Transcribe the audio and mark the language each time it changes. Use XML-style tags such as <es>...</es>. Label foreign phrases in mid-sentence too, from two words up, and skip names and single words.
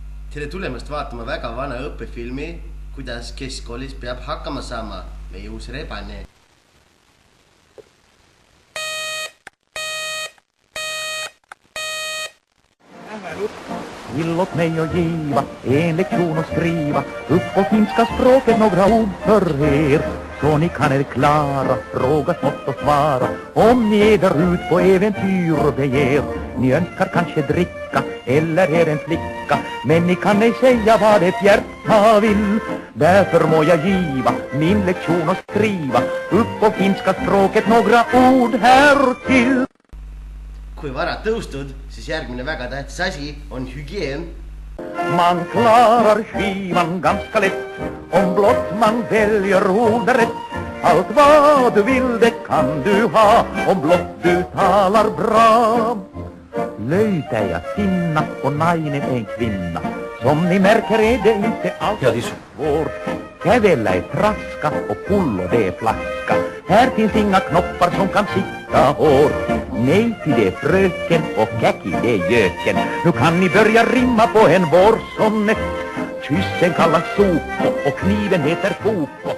<et>Tere tulemast vaatama väga vana õppefilmi, kuidas keskkoolis peab hakkama saama meie uus rebane.</et> <sv>Illåt mig och giva en lektion och skriva upp på finska språket några ord för er. Så ni kan er klara, fråga smått och svara om ni är där ut på äventyr beger. Ni önskar kanske dricka eller är en flicka, men ni kan ej säga vad ett hjärta vill. Därför må jag giva min lektion och skriva upp på finska språket några ord här till.</sv> <et>Kui vara tõustud, siis järgmine väga tähtis asi on hygien.</et> <sv>Man klarar skivan ganska lätt om blott man väljer orden rätt. Allt vad du vill det kan du ha om blott du talar bra. Löytäjä sinna och nainen en kvinna. Som ni märker är det inte alls svårt. Kävellä är traska och pullo det är flaska. Här finns inga knoppar som kan sitta hårt. Nej till det fröken och käki det göken. Nu kan ni börja rimma på en vårsonnet. Kyssen kallas Soko och kniven heter Foko.</sv>